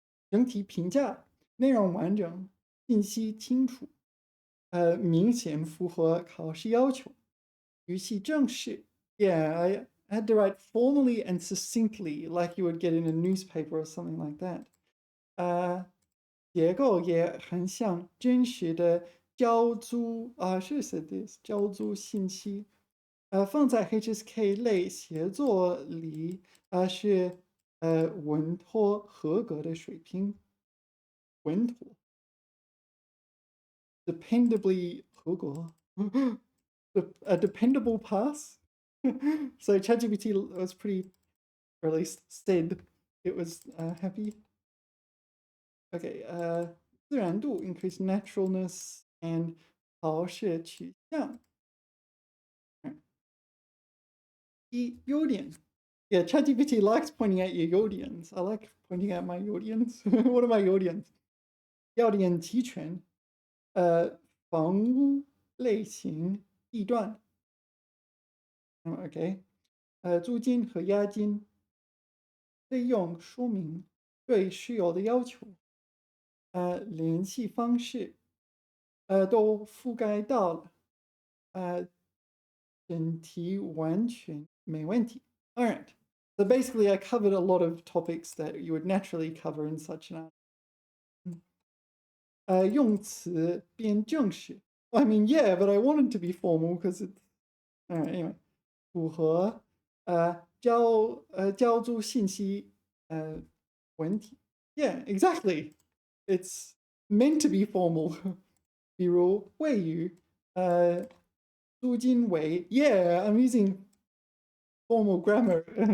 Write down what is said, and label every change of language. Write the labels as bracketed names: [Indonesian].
[Chinese] 整体评价内容完整，信息清楚，明显符合考试要求，语气正式。 [English] Yeah, I had to write formally and succinctly, like you would get in a newspaper or something like that. [Chinese] 结构也很像真实的交租是 [English] this [Chinese] 交租信息。放在 HSK 类写作里是稳妥合格的水平。 [English] 稳妥 dependably 合格 a dependable pass. So ChatGPT was pretty, or at least said it was happy. Okay, 自然度 increase naturalness and [Chinese] 考试取向。 [English] 优点 Yeah, ChatGPT likes pointing out your Yodians. I like pointing out my Yodians. What are my Yodians? [Chinese] 要点齐全，房屋类型、地段，OK，租金和押金，费用说明，对室友的要求，联系方式，都覆盖到了，整体完全没问题。 [English] All right. So basically, I covered a lot of topics that you would naturally cover in such an art. [Chinese] 用词变正式。 [English] I mean, yeah, but I wanted to be formal because it's all right. [Chinese] Anyway, 符合交租信息文体。 [English] Yeah, exactly. It's meant to be formal. [Chinese] 比如谓语租金为 [English] Yeah, I'm using formal grammar.